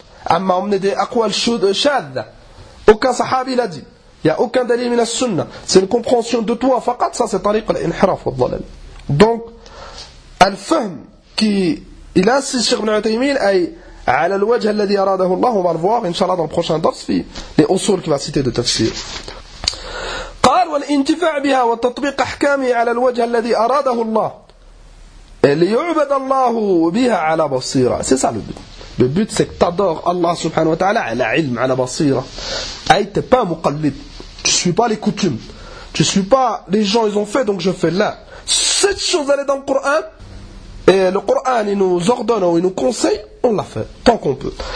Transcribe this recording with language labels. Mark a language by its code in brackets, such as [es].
[fr] Amma on est des [ar] aqwal shadda. [fr] Aucun Sahabi l'a dit. Il n'y a aucun [ar] dalil min al-Sunna. [fr] C'est une compréhension de toi, [ar] faqat, [fr] ça c'est [ar] tariq al-inhiraf wa dhalal. [fr] Donc, [ar] al-fahm [fr] qui. Il insiste sur Ibn Uthaymeen, [ar] على الوجه الذي أراده الله, [fr] on va le voir, inshallah, dans le prochain درس, les أصول qui va citer de tafsir. [ar] قال والانتفاع بها وتطبيق أحكامه على الوجه الذي أراده الله ليعبد الله بها على بصيرة. [fr] C'est ça le but. Le but c'est que t'adores Allah subhanahu wa ta'ala [ar] على علم, على بصيرة. أي [fr] t'es pas مقلد. Tu suis pas les coutumes. Tu suis pas les gens, ils ont fait, donc je fais là. Cette chose elle est dans le Coran. Et le Coran, il nous ordonne ou il nous conseille, on l'a fait, tant qu'on peut.